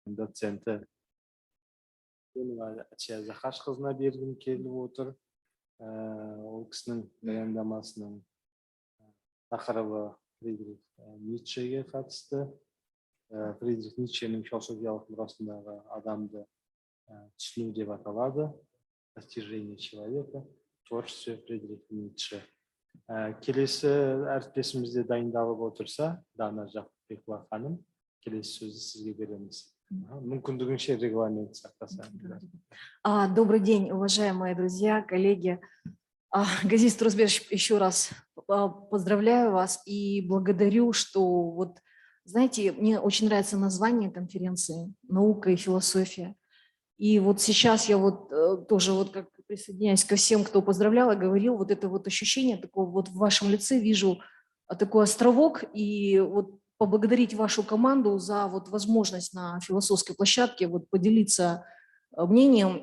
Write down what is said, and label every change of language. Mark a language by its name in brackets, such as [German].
[Kazakh] доценті Ачия Захашқызына бергім келіп отыр. Ол кісінің баяндамасының тақырыбы Фридрих Ницшеге қатысты. Фридрих Ницшенің философиялық мұрасындағы адамды түсіну деп аталады. [Russian] Достижение человека, творчество Фридриха Ницше. [Kazakh] Келесі әріптесімізде дайындалып отырса, Дана Жақыпбекова ханым, келесі сөзді сізге береміз. Мүмкіндігінше регламент сақтаса. [Russian] Добрый день, уважаемые друзья, коллеги. Газиз Турузбек, еще раз поздравляю вас и благодарю, что вот, знаете, мне очень нравится название конференции «Наука и философия». И вот сейчас я вот тоже вот как присоединяюсь ко всем, кто поздравлял и говорил, вот это вот ощущение такого вот в вашем лице вижу такой островок, и вот поблагодарить вашу команду за вот возможность на философской площадке вот поделиться мнением.